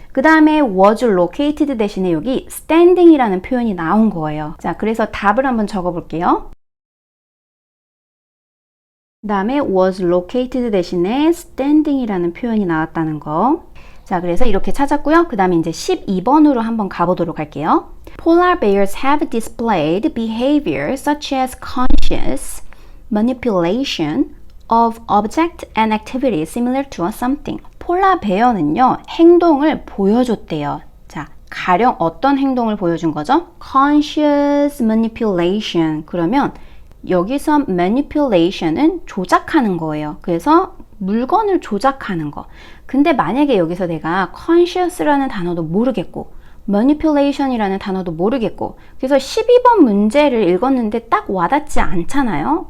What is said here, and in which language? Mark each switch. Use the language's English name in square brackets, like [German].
[Korean] 그 다음에 was located 대신에 여기 standing이라는 표현이 나온 거예요. 자, 그래서 답을 한번 적어 볼게요. 그 다음에 was located 대신에 standing이라는 표현이 나왔다는 거. 자, 그래서 이렇게 찾았고요. 그 다음에 이제 12번으로 한번 가보도록 할게요. [English] Polar bears have displayed behavior such as conscious manipulation of object and activity similar to something. [Korean] 폴라 베어는요, 행동을 보여줬대요. 자, 가령 어떤 행동을 보여준 거죠? [English] Conscious manipulation. [Korean] 그러면 여기서 manipulation은 조작하는 거예요. 그래서 물건을 조작하는 거. 근데 만약에 여기서 내가 conscious라는 단어도 모르겠고 manipulation이라는 단어도 모르겠고 그래서 12번 문제를 읽었는데 딱 와닿지 않잖아요.